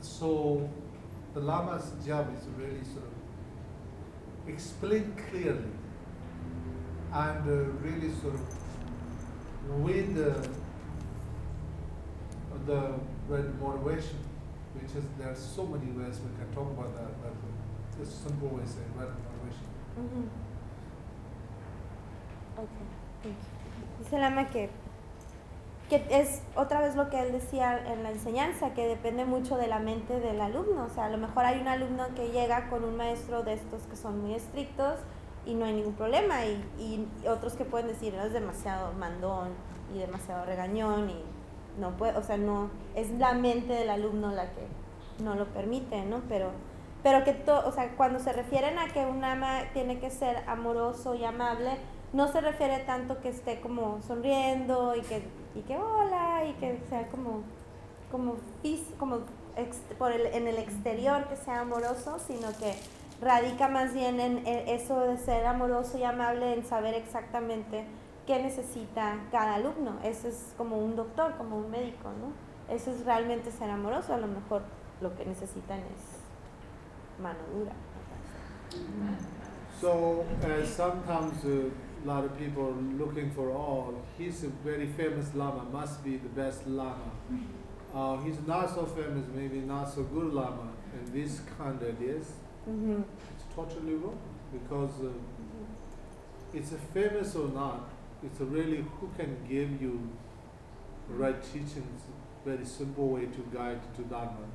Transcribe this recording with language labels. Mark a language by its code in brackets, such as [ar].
[en] So the lama's job is really sort of explain clearly and really sort of with the right motivation, which is there are so many ways we can talk about that, but the simple way is a right motivation. Mm-hmm. Okay, thank you. [es] Dice Lama que es otra vez lo que él decía en la enseñanza, que depende mucho de la mente del alumno. O sea, a lo mejor hay un alumno que llega con un maestro de estos que son muy estrictos, y no hay ningún problema, y otros que pueden decir, no, es demasiado mandón y demasiado regañón, y no puede, o sea, no, es la mente del alumno la que no lo permite, ¿no? Pero que o sea, cuando se refieren a que un ama tiene que ser amoroso y amable, no se refiere tanto que esté como sonriendo y que hola, y que sea en el exterior que sea amoroso, sino que radica más bien en eso de ser amoroso y amable, en saber exactamente qué necesita cada alumno. Eso es como un doctor, como un médico, ¿no? Eso es realmente ser amoroso. A lo mejor lo que necesitan es mano dura. [en] So sometimes a lot of people looking for, oh, he's a very famous lama, must be the best lama. He's not so famous, maybe not so good lama, and this kind of ideas, it's totally wrong, because it's a famous or not, it's a really who can give you right teachings, very simple way to guide to Dharma.